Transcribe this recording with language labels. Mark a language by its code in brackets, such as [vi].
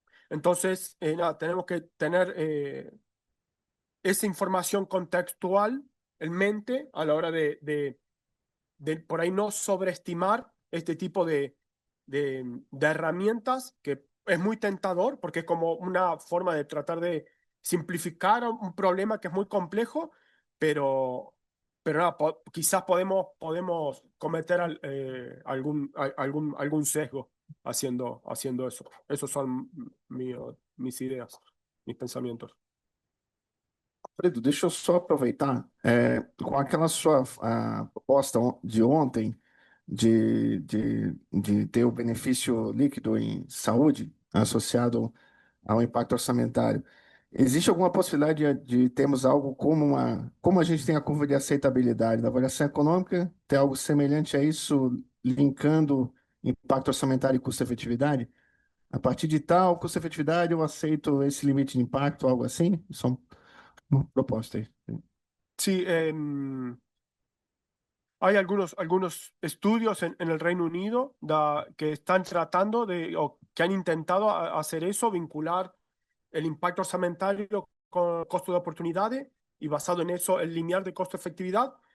[es] Entonces, nada, tenemos que tener esa información contextual en mente a la hora de por ahí no sobreestimar este tipo de herramientas, que es muy tentador porque es como una forma de tratar de simplificar un problema que es muy complejo, pero nada, quizás podemos cometer algún sesgo haciendo eso. Esos son mis ideas, mis pensamientos. [pt] Alfredo, deixa eu só aproveitar, com aquela sua proposta de ontem de ter o benefício líquido em saúde associado ao impacto orçamentário. Existe alguma possibilidade de termos algo como a gente tem a curva de aceitabilidade da avaliação econômica, ter algo semelhante a isso, linkando impacto orçamentário e custo-efetividade? A partir de tal custo-efetividade, eu aceito esse limite de impacto, algo assim? Só uma proposta aí. [es] Sí, hay algunos estudios en el Reino Unido que están tratando o que han intentado hacer eso, vincular el impacto orçamentario con costo de oportunidades y basado en eso el lineal de costo-efectividad.